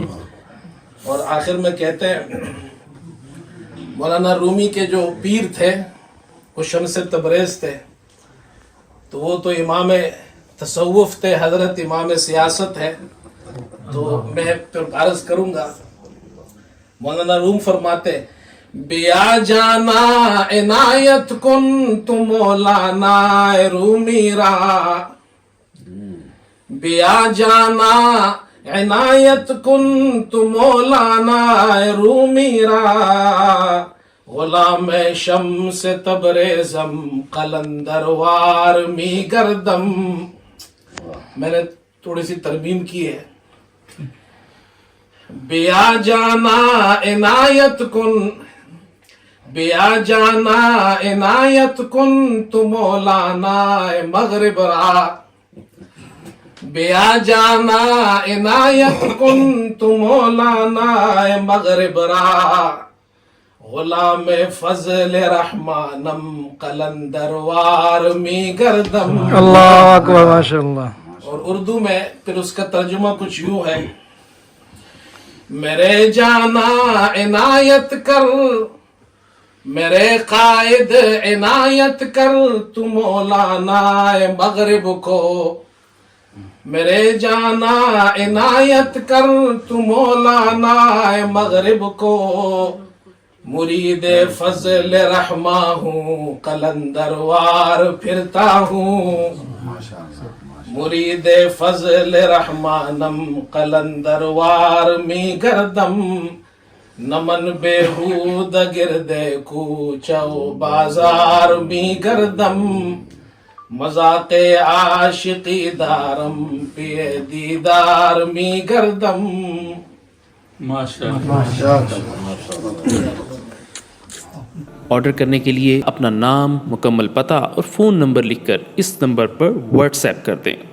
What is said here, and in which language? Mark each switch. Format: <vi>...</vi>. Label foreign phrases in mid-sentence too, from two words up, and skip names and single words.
<ur>اور آخر میں کہتے ہیں، مولانا رومی کے جو پیر تھے وہ شمس تبریز تھے، تو وہ تو امام تصوف تھے، حضرت امام سیاست ہے، تو میں پھر عرض کروں گا۔</ur> <fa>مولانا روم فرماتے، بیا جانا عنایت کن تو مولانا رومی را، بیا جانا عنایت کن تو مولانا رومی را، غلام شمس تبریزم قلندروار می گردم۔</fa> <ur>میں نے تھوڑی سی ترمیم کی ہے،</ur> <fa>بیا جانا عنایت کن، بیا جانا عنایت کن تو مولانا مغرب را، بیا جانا عنایت کن تو مولانا مغرب را، غلام فضل رحمانم قلندروار می گردم۔</fa> <ar>اللہ اکبر، ماشاء اللہ۔</ar> <ur>اور اردو میں پھر اس کا ترجمہ کچھ یوں ہے، میرے جانا عنایت کر میرے قائد عنایت کر تو مولانا مغرب کو، میرے جانا عنایت کر تو مولانا مغرب کو، مرید فضل رحمہ ہوں قلندر وار پھرتا ہوں،</ur> <fa>مرید فضل رحمانم قلندر وار می گردم، نمن بےہود گرد کوچہ و بازار می گردم، مذاق عاشقی دارم پی دیدار می گردم۔</fa> <ur>آرڈر کرنے کے لیے اپنا نام، مکمل پتہ اور فون نمبر لکھ کر اس نمبر پر واٹس ایپ کر دیں۔</ur>